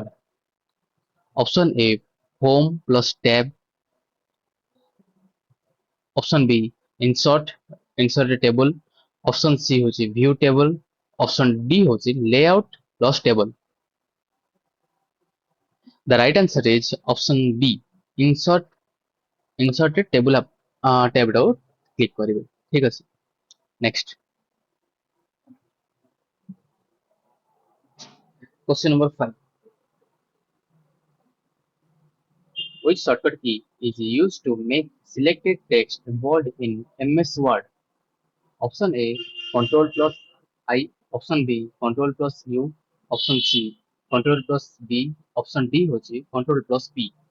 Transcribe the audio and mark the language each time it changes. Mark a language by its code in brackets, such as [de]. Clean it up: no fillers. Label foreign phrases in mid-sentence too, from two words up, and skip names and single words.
[en] Option A home plus tab, option B insert a table, option C होची view table, option D होची layout plus table. The right answer is option B insert a table tab [or] ଟାକୁ click କରିବେ। ଠିକ ଅଛି। [en] Next. Question number 5. Which shortcut key is used to make selected text bold in MS Word? Option A Control plus I, option B Control plus U, option C Control plus B, option D होची Control plus P.